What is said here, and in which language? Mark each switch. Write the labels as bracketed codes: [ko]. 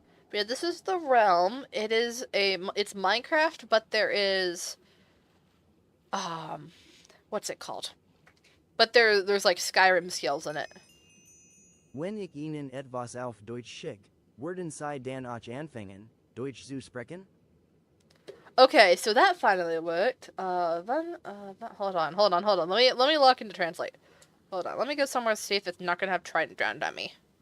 [en] But yeah, this is the realm. It's Minecraft, but there is, what's it called? But there's like Skyrim skills in it. [de] Wenn ich Ihnen etwas auf Deutsch schick, würden Sie dann auch anfangen, Deutsch zu sprechen? [en] Okay, so that finally worked. Hold on. Let me lock into translate. Hold on. Let me go somewhere to see if it's not gonna have Trident drowned on me.